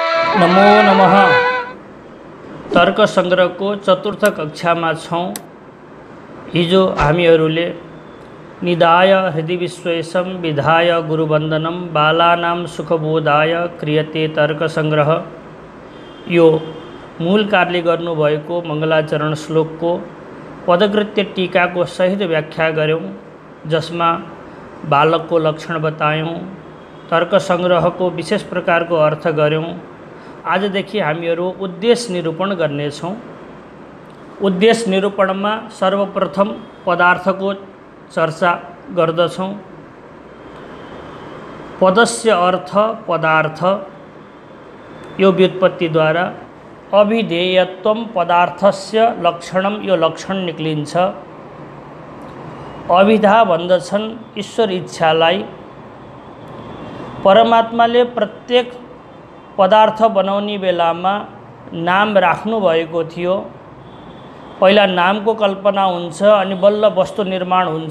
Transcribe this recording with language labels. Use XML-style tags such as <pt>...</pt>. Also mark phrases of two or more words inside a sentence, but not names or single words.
<sa>नमो नमः।</sa> <ne>तर्क संग्रह को चतुर्थ कक्षा में छौं। हिजो हामीहरूले</ne> <sa>निधाय हृदि विश्वेशम विधाय गुरुवंदनम बालानां सुखबोधाय क्रियते तर्क संग्रह</sa> <ne>यो मूल कार्य गर्नुभएको मङ्गलाचरण श्लोक को पदकृत्य टीका को सहित व्याख्या गर्यौं, जसमा बालक को लक्षण बतायौं, तर्क संग्रह को विशेष प्रकार को अर्थ गर्यौं। आजदेखि हामीहरू उद्देश्य निरूपण गर्नेछौं। उद्देश्य निरूपण में सर्वप्रथम पदार्थ को चर्चा गर्दछौं।</ne> <sa>पदस्य अर्थ पदार्थ</sa> <ne>यो व्युत्पत्ति द्वारा</ne> <sa>अभिधेयत्वम पदार्थस्य लक्षणम</sa> <ne>यो लक्षण निक्लिन्छ। अभिधा भन्दछन् ईश्वर इच्छालाई। परमात्माले प्रत्येक पदार्थ बनाउने बेलामा नाम राख्नु भएको थियो। पहिला नामको कल्पना हुन्छ अनि बल्ल वस्तु निर्माण हुन्छ।</ne>